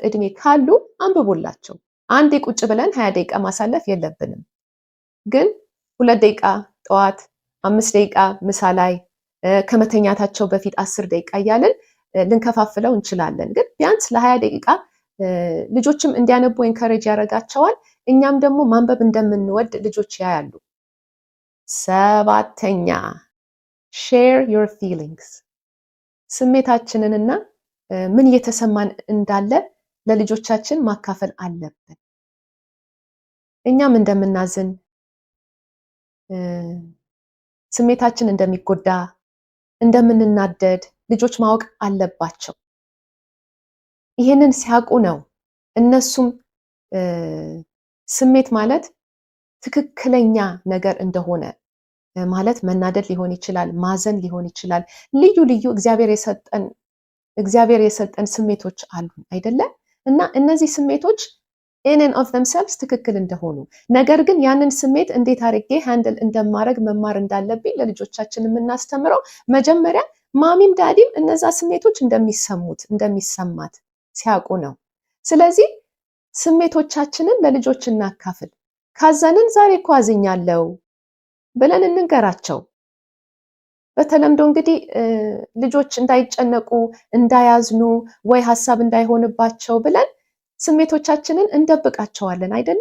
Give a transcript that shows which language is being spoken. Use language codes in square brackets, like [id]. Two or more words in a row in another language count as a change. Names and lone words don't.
[am] እድሜ ካሉ አንብቡላቸው። አንዴ ቁጭ ብለን 20 ደቂቃ ማሳለፍ የለብንም። ግን 2 ደቂቃ ጠዋት፣ 5 ደቂቃ ምሳ ላይ፣ ከመተኛታቸው በፊት 10 ደቂቃ እያልን ልንከፋፍለው እንችላለን። ግን ቢያንስ ለ20 ደቂቃ ልጆችም እንዲያነቡ ኤንከሬጅ ያደርጋቸዋል። እኛም ደግሞ ማንበብ እንደምንወድ ልጆች ያያሉ። ሰባተኛ [en] share your feelings። [am] ስሜታችንንና ምን እየተሰማን እንዳለ ለልጆቻችን ማካፈል አለብን። እኛም እንደምናዝን ስሜታችን እንደሚጎዳ እንደምንናደድ ልጆች ማወቅ አለባቸው። ይሄንን ሲያውቁ ነው እነሱም ስሜት ማለት ትክክለኛ ነገር እንደሆነ ማለት መናደድ ሊሆን ይችላል፣ ማዘን ሊሆን ይችላል። ልዩ ልዩ እግዚአብሔር የሰጠን ስሜቶች አሉ አይደለ? እና እነዚህ ስሜቶች [en] in and of themselves [am] ትክክል እንደሆኑ ነገር ግን ያንን ስሜት እንዴት አድርጌ ሃንድል እንደማረግ መማር እንዳለብኝ ለልጆቻችን የምናስተምረው መጀመሪያ ማሚም ዳዲም እነዛ ስሜቶች እንደሚሰማት ሲያውቁ ነው። ስለዚህ ስሜቶቻችንን ለልጆች እናካፍል። ካዘንን ዛሬ እኮ አዝኛለሁ ብለን እንንገራቸው። በተለምዶ እንግዲህ ልጆች እንዳይጨነቁ እንዳያዝኑ ወይ ሀሳብ እንዳይሆንባቸው ብለን ስሜቶቻችንን እንደብቃቸዋለን አይደለ?